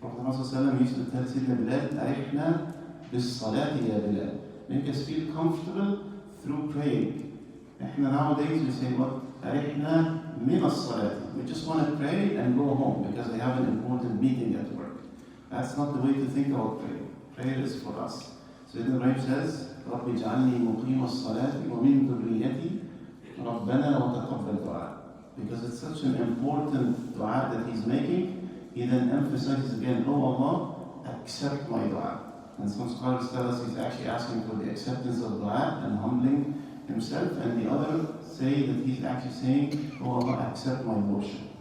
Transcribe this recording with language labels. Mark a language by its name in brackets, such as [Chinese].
[English] Prophet Muhammad used to tell Sayyidina Bilal, [Arabic] arihna bis salati ya Bilal. [English] Make us feel comfortable through praying. Nowadays we say what? [Arabic] Arihna min as-salati. [English] We just want to pray and go home because I have an important meeting at work. That's not the way to think about prayer. Prayer is for us. So Ibn Ibrahim says, [Arabic] رَبِّ جَعَلْنِي مُقِيمَ الصَّلَاةِ وَمِن ذُرِّيَّتِي رَبَّنَا وَتَقَبَّلْ دُعَاء. [English] Because it's such an important dua that he's making, he then emphasizes again, oh Allah, accept my dua. And some scholars tell us he's actually asking for the acceptance of dua and humbling himself, and the other say that he's actually saying, oh Allah, accept my worship.